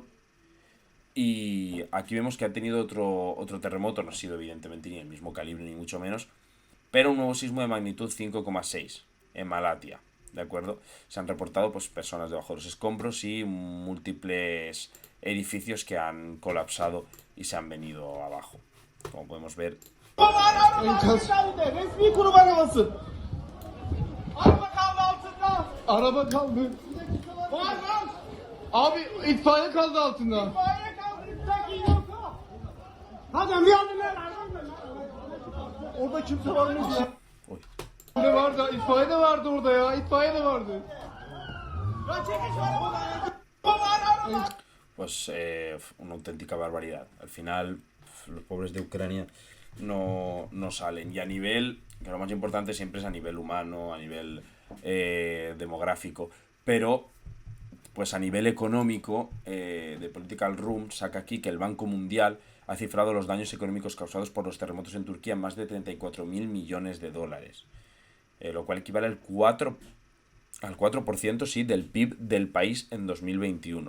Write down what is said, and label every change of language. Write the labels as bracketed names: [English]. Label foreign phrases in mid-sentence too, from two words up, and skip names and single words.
[Spanish] Y aquí vemos que ha tenido otro terremoto, no ha sido evidentemente ni el mismo calibre ni mucho menos, pero un nuevo sismo de magnitud 5,6 en Malatia. ¿de acuerdo? Se han reportado pues personas debajo de los escombros y múltiples edificios que han colapsado y se han venido abajo. Como podemos ver. [Turkish] Enkaz. Resmi kurum arabası. Araba kaldı altında. Araba kaldı. Var var. Abi itfaiye kaldı altında. İtfaiye kaldı. İtfaiye yok. Hadi bir adım ver. Orada kimse var mı ya? Uy. Ne vardı? İtfaiye de vardı orada ya. İtfaiye de vardı. Ya çekiş var araba. [Spanish] Pues una auténtica barbaridad. Al final, los pobres de Ucrania no salen. Y a nivel, que lo más importante siempre es a nivel humano, a nivel demográfico, pero pues a nivel económico, de Political Room saca aquí que el Banco Mundial ha cifrado los daños económicos causados por los terremotos en Turquía en más de 34.000 millones de dólares, lo cual equivale al 4% sí, del PIB del país en 2021.